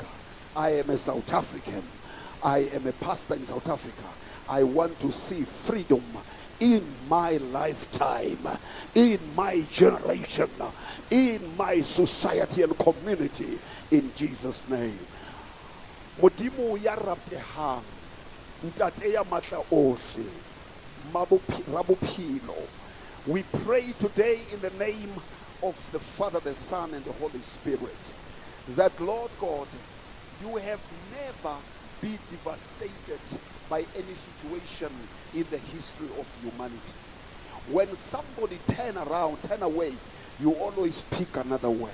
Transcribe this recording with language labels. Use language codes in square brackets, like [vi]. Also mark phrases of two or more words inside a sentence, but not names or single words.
[en] I am a South African. I am a pastor in South Africa. I want to see freedom in my lifetime, in my generation, in my society and community, in Jesus' name. [st] Modimo ya raptehang, ntate ya matla ohle, rabophilo. [en] We pray today in the name of the Father, the Son, and the Holy Spirit, that Lord God, you have never been devastated by any situation in the history of humanity. When somebody turn away, you always pick another way.